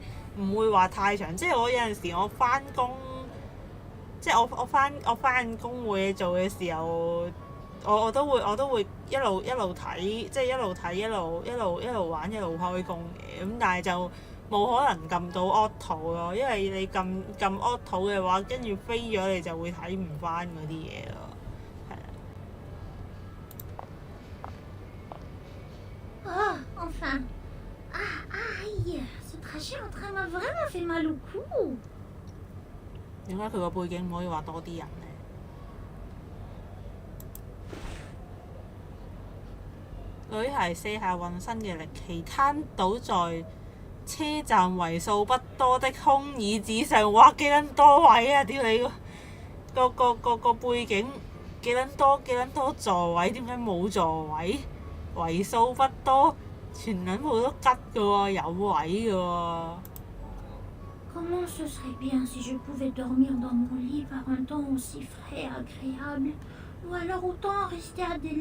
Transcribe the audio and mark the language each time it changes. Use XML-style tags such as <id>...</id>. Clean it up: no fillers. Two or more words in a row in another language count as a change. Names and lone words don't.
<yue>唔會話太長，即係我有陣時我翻工，即係我翻工冇嘢做嘅時候，我都會一路睇，即係一路睇一路玩一路開工嘅，咁但係就冇可能撳到 auto 咯，因為你撳 auto 嘅話，跟住飛咗你就會睇唔翻嗰啲嘢咯，係啊。</yue> <fr>Enfin。Aïe, ce trajet en train m'a vraiment fait mal au cou。</fr> <yue>點解佢個背景唔可以話多啲人呢？女孩卸下渾身嘅力氣，攤倒在車站為數不多的空椅子上。哇！幾撚多位啊！屌你個背景幾撚多座位？點解冇座位？為數不多。全撚部都吉嘅喎，有位嘅喎。</yue> <fr>Comment ce serait bien si je pouvais dormir dans mon lit par un temps aussi frais et agréable, ou alors autant rester à des</fr>